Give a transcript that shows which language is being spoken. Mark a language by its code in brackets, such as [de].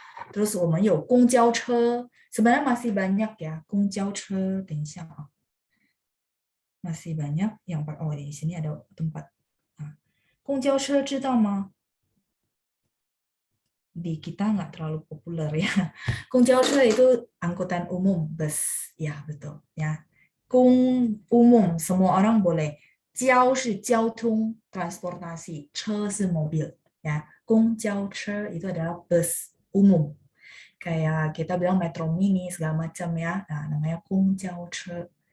[id] Terus [zh] 我们有公交车, [id] sebenarnya masih banyak ya 公交车， [zh] 等一下啊， [id] masih banyak yang di sini ada tempat. [zh] 公交车知道吗？ [id] Di kita nggak terlalu populer ya. 公交车 itu angkutan umum, bus. Ya, betul. Ya. 公 umum, semua orang boleh. 交 [zh] 是交通 [id] transportasi, 车 是 mobil. Ya. 公交车 itu adalah bus umum. Kayak kita bilang metro mini segala macam ya. Nah, namanya 公交车。